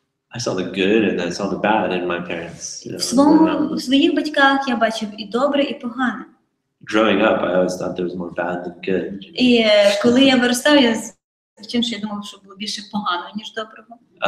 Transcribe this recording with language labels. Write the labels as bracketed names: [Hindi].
[English] I saw the good and I saw the bad in my parents. [Ukrainian] В своїх батьках я бачив і добре, і погане. [English] Growing up, I always thought there was more bad than good. [Ukrainian] І коли я виростав, я думав, що було більше поганого, ніж доброго.